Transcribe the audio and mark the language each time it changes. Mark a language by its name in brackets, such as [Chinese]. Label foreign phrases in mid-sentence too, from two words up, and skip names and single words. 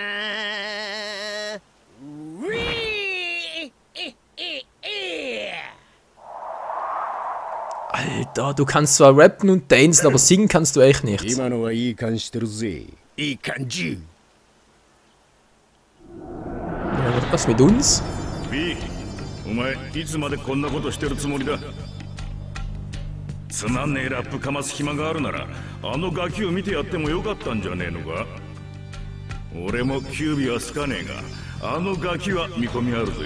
[German] Alter, du kannst zwar rappen und dancen, aber singen kannst du echt nicht. Ja, was mit uns? [Japanese] B、お前いつまでこんなことしてるつもりだ。つまんねえラップかます暇があるならあのガキを見てやってもよかったんじゃねえのか。俺もキュービは好かねえがあのガキは見込みあるぜ。